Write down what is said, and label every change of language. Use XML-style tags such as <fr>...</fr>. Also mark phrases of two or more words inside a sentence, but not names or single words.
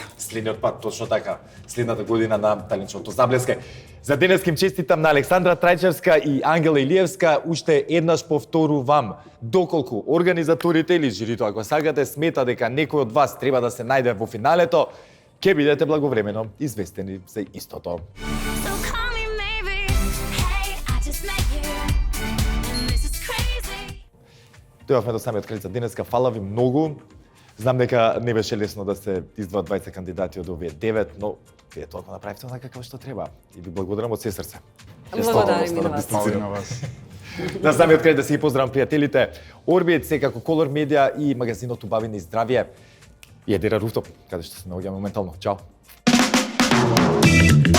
<mk>следниот пат, точно така, следната година на талент шоуто Заблеска. За денес им честитам на Александра Трајчевска и Ангела Илиевска, уште еднаш повторувам, доколку организаторите или жирито, ако сакате, смета дека некој од вас треба да се најде во финалето, ќе бидете благовремено известени за истото.</mk> <en>So call me maybe. Hey, I just met you, and this is crazy.</en> <mk>Дојавме до самиот крај за денеска. Фала ви многу. Знам дека не беше лесно да се издвојат 20 кандидати од овие 9, но вие тоа го направивте онака како што треба. И ви благодарам од се срце. Благодарим и на вас. Мало и на вас. На самиот крај да се ги поздравам пријателите Орбит, секако Колор Медија и магазинот Убавина и здравје и Едера Руфтоп, каде што се наоѓаме моментално.</mk>